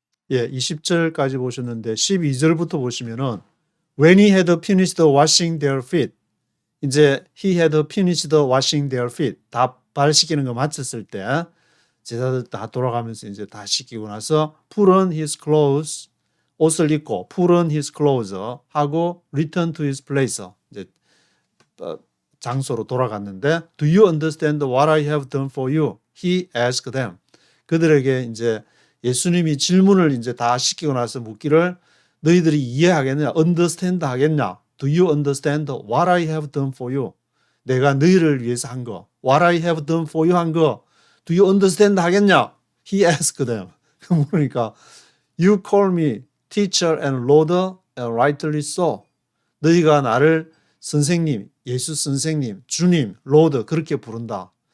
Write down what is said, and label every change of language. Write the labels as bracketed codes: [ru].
[ko] 예, 20절까지 보셨는데 12절부터 보시면은 When [en] he had finished washing their feet, 이제 he had finished washing their feet, [ko] 다 발 씻기는 거 마쳤을 때 제자들 다 돌아가면서 이제 다 씻기고 나서 [en] put on his clothes, [ko] 옷을 입고 [en] put on his clothes [ko] 하고 [en] return to his place, [ko] 이제 장소로 돌아갔는데 [en] Do you understand what I have done for you? He asked them. [ko] 그들에게 이제 예수님이 질문을 이제 다 시키고 나서 묻기를 너희들이 이해하겠냐? understand 하겠냐? [en] Do you understand what I have done for you? [ko] 내가 너희를 위해서 한 거. [en] What I have done for you [ko] 한 거. [en] Do you understand [ko] 하겠냐? [en] He asked them. [ko] 그러니까 [en] You call me teacher and Lord and rightly so. [ko] 너희가 나를 선생님, 예수 선생님, 주님, Lord 그렇게 부른다.